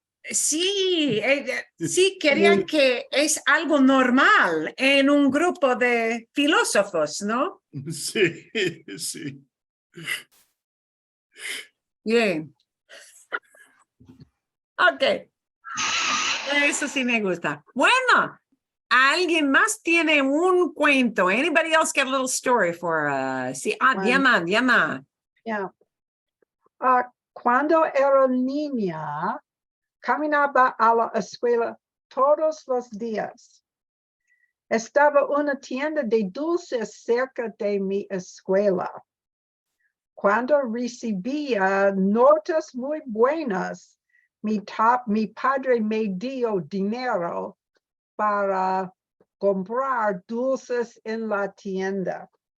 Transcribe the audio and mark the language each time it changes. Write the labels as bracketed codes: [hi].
[es] Sí, sí, querían que es algo normal en un grupo de filósofos, ¿no? Sí, sí. Bien. Ok. Eso sí me gusta. Bueno, ¿alguien más tiene un cuento? [en] Anybody else got a little story for us? [es] Sí, Diana, Diana. [en] Yeah. [es] Cuando era niña, caminaba a la escuela todos los días. Estaba una tienda de dulces cerca de mi escuela. Cuando recibía notas muy buenas, mi padre me dio dinero para comprar dulces en la tienda.